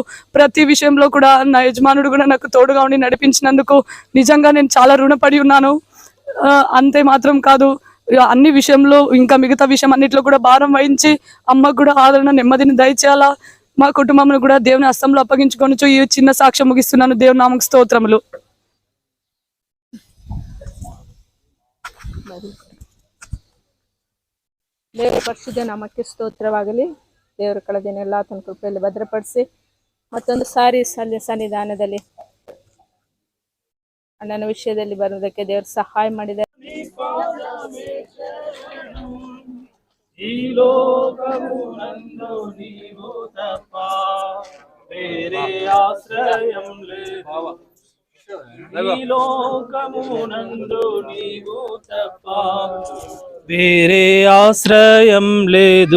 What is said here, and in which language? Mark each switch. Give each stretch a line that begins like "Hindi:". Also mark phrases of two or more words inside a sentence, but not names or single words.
Telugu: ప్రతి విషయంలో కూడా నా యజమానుడు కూడా నాకు తోడుగా ఉండి నడిపించినందుకు నిజంగా నేను చాలా రుణపడి ఉన్నాను. అంతే మాత్రం కాదు, అన్ని విషయంలో ఇంకా మిగతా విషయం అన్నిట్లో కూడా భారం వహించి అమ్మకు కూడా ఆదరణ నెమ్మదిని దయచేయాలా. మా కుటుంబం కూడా దేవుని హస్తంలో అప్పగించుకొని ఈ చిన్న సాక్ష్యం ಮುಗಿస్తున్నాను. దేవుని నామకు స్తోత్రములు.
Kannada: ದೇವರ ಪರಿಶುದ್ಧ ನಾಮಕ್ಕೆ ಸ್ತೋತ್ರವಾಗಲಿ. ದೇವರ ಕಳೆದಿನೆಲ್ಲ ತನ್ನ ಕೃಪೆಯಲ್ಲಿ ಭದ್ರಪಡಿಸಿ ಮತ್ತೊಂದು ಸಾರಿ ಸನ್ನಿಧಾನದಲ್ಲಿ ಅಣ್ಣನ ವಿಷಯದಲ್ಲಿ ಬರೋದಕ್ಕೆ ದೇವರು ಸಹಾಯ ಮಾಡಿದ್ದಾರೆ.
Telugu: ఈ లోకమునందు నీవు తప్ప వేరే ఆశ్రయం లేదు. ఈ లోకమునందు నీవు తప్ప వేరే ఆశ్రయం లేదు.